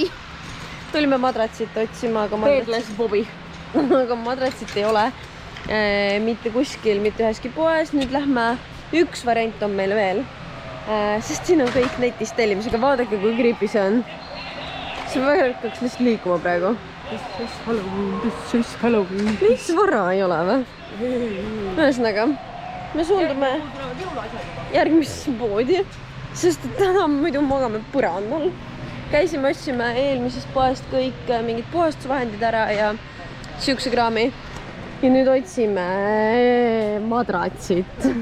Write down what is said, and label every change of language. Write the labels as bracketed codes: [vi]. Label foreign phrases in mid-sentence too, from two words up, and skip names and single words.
[et] Tulime madratsit otsima, aga Bobby. Aga madratsit ei ole. Mitte kuskil, mitte üheski poes. Nüüd lähme. Üks variant on meil veel. Sest siin on kõik netist tellimisega. Vaadake, kui creepy see on. See hakkaks lihtsalt liikuma praegu. [en] This is Halloween. [et] Mis vara ei ole või? Ühesõnaga, me suundume järgmisse poodi, sest täna muidu magame põrandal. Käisime, otsime eelmisest poest kõik mingid puhastusvahendid ära ja siukse kraami. Ja nüüd otsime madratsit.